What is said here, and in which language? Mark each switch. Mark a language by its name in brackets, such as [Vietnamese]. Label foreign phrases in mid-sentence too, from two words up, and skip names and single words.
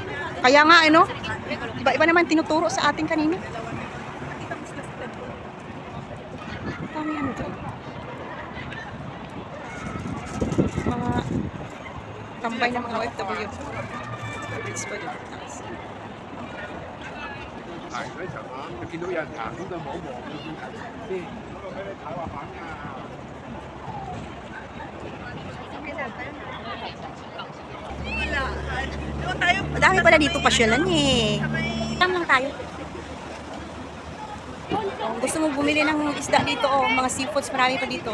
[Filipino] Kaya nga ano, iba-iba naman tinuturo sa atin kanina. Kami ano to? Mga tambay ng mga OFW. It's pa dito. [Cantonese] 行嗰陣啊，就見到有人行咁就望一望先，俾你睇滑板㗎。 [Filipino] Madami pala dito pasyalan eh. Tam lang tayo. Kung gusto mo bumili ng isda dito mga seafoods, marami pa dito.